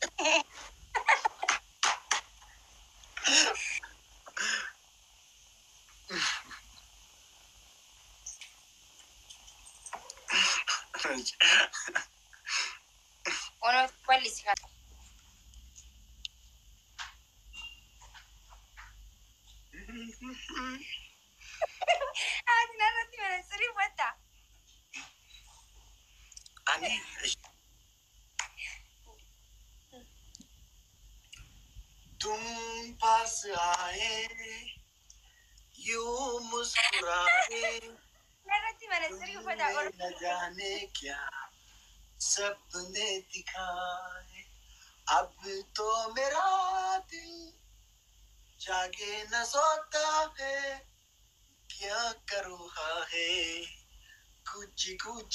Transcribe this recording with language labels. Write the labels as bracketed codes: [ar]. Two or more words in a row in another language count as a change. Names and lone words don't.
[om] Ono bal'isi kana. Ati narratti manaasirii uffata. [hi] ani तुम पास आए यूं मुस्कुराए [om] Narratti manaasirii uffata. [hi] न जाने क्या सपने दिखाए अब तो मेरा दिल जागे न सोता है क्या करूँ है कुछ कुछ